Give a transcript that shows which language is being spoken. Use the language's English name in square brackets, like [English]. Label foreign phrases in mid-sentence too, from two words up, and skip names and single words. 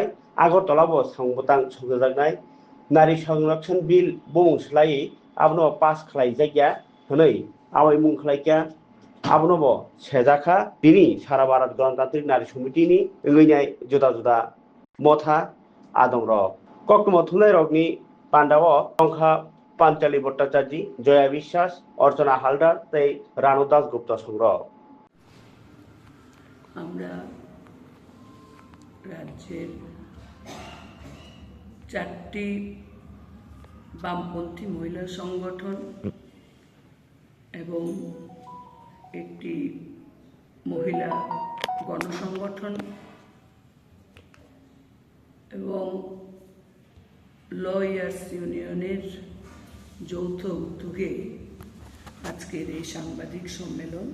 [Kok Borok] आगरतलाबो साउंबोतां संसाजागनाय नारी संरक्षण बिल बुंस्लायै आबनो पास खालायजागिया हनै आवै मुं खालायगिया आबनोबो सेजाखा बिनि सारा भारत गणतांत्रिक नारी समितिनि गैनाय जुदा जुदा मथा आदं रग ककमो थुनलाइ रगनि पांडाव पंखा पांचाली भट्टाचार्य जया বিশ্বাস अर्चना हालदार तै रानू दासगुप्त संग्रह [Bangla] আমরা রাজ্যের 4টি বামপন্থী মহিলা সংগঠন এবং একটি মহিলা গণসংগঠন এবং লয়ার্স ইউনিয়নের যৌথ উদ্যোগে আজকের এই সাংবাদিক সম্মেলন।